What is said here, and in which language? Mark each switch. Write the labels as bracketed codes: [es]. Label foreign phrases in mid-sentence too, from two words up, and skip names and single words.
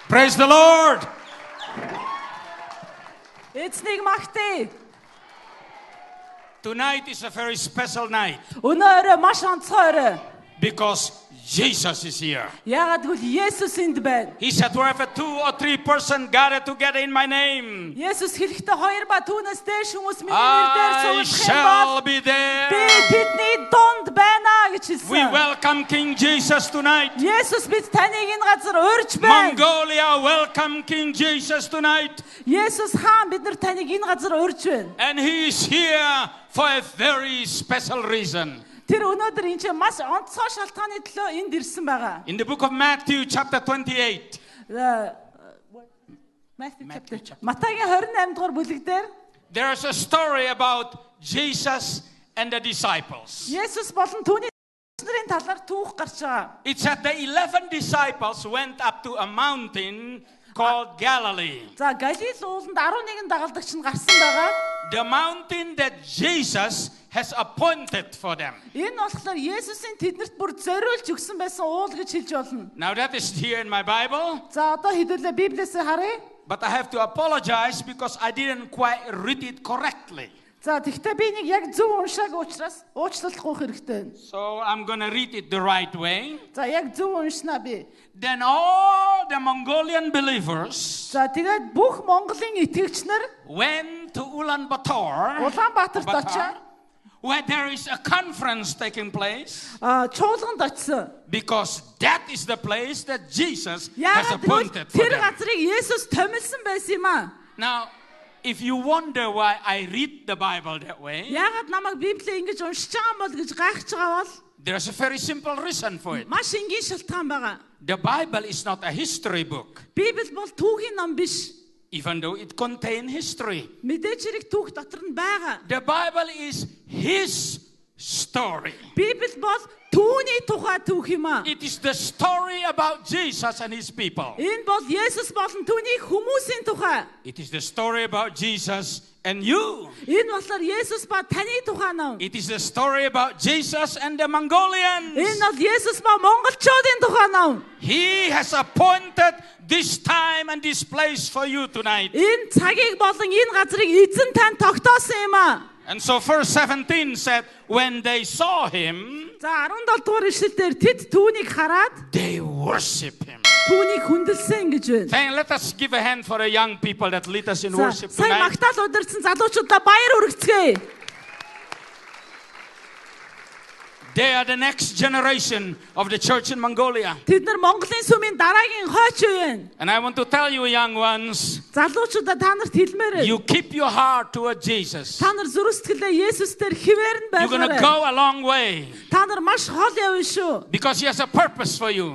[en] Praise the Lord. [mn] Эцнийг магтъя. [en] Tonight is a very special night [mn] Өнөөдөр маш онцгой орой. [en] because Jesus is here. [mn] Яагаад гэвэл Есүс энд байна. [en] He said, wherever 2 or 3 persons gather together in my name, [mn] Есүс хэлэхдээ 2 ба түүнээс дээш хүмүүс миний нэрээр [en] I [mn] суулгах юм бол [en] shall be [mn] би [en] there. [mn] тэдний дунд байна гэж [en] We [mn] хэлсэн. [en] welcome King Jesus tonight. [mn] Есүс бид таныг энэ газар урьж байна. [en] Mongolia welcome King Jesus tonight. [mn] Есүс хаан бид нар таныг энэ газар урьж байна. [en] And he is here for a very special reason. [mn] Тэр өнөөдөр энэ чинь маш онцгой шалтгааны төлөө энд ирсэн байгаа. [en] In the book of Matthew chapter 28, [mn] Матагийн 28 дугаар бүлэг дээр [en] there is a story about Jesus and the disciples. [mn] Есүс болон түүний нарын талаар түүх гарч байгаа. [en] It said the 11 disciples went up to a mountain called Galilee. [mn] За Галил ууланд 11 дагалдагч нь гарсан байгаа. [en] The mountain that Jesus has appointed for them. [mn] Энэ болохоор Есүсийн тэднэрт бүр зориулж өгсөн байсан уул гэж хэлж болно. [en] Now that is here in my Bible, [mn] За одоо хэдүүлээ Библиэсээ харъя. [en] but I have to apologize because I didn't quite read it correctly. [mn] За тэгтээ би нэг яг зөв уншааг учраас уучлалтгүй хэрэгтэй байна. [en] So I'm going to read it the right way. [mn] За яг зөв уншнаа би. [en] Then all the Mongolian believers [mn] За тэгээд бүх Монголын итгэгч нар [en] went to Ulaanbaatar, [mn] Улаанбаатарт очиод [en] where there is a conference taking place, [mn] чуулганд очисон. [en] because that is the place that Jesus has [mn] Яагаад гэвэл [en] appointed for [mn] тэр [en] them. [mn] газрыг Есүс томилсон байсан юм аа. [en] Now, if you wonder why I read the Bible that way, [mn] Яагаад намайг Библийг ингэж уншиж байгаа юм бол гэж гайхаж байгаа бол [en] there's a very simple reason for it. [mn] маш энгийн шалтгаан байгаа. [en] The Bible is not a history book, [mn] Библи бол түүхийн ном биш. [en] even though it contains history. [mn] Мэдээж хэрэг түүх дотор нь байгаа. [en] The Bible is His story. [mn] Библи бол түүний тухай түүх юм аа. [en] It is the story about Jesus and His people. [mn] Энэ бол Есүс болон түүний хүмүүсийн тухай. [en] It is the story about Jesus and you. [mn] Энэ болохоор Есүс ба таны тухай ном. [en] It is the story about Jesus and the Mongolians. [mn] Энэ бол Есүс ба монголчуудын тухай ном. [en] He has appointed this time and this place for you tonight. [mn] Энэ цагийг болон энэ газрыг эзэн тань тогтоосон юм аа. [en] And so verse 17 said, when they saw Him, [mn] За 17 дугаар ишлэлээр тэд түүнийг хараад [en] they worship Him. [mn] түүнийг хүндэлсэн гэж байна. [en] Then let us give a hand for the young people that lead us in worship [mn] Сайн [en] tonight. [mn] магтаал удирдсан залуучуудаа баяр хүргэцгээе. [en] They are the next generation of the church in Mongolia. [mn] Тэд нар Монголын сүмийн дараагийн хойч юу вэ? [en] And I want to tell you, young ones, [mn] Залуучуудаа та нарт хэлмээр. [en] you keep your heart toward Jesus. [mn] Та нар зүрх сэтгэлээ Есүс дээр хിവэр нь [en] You're going to [mn] байгаарай. [en] go a long way [mn] Та нар маш хол явна шүү. [en] because He has a purpose for you.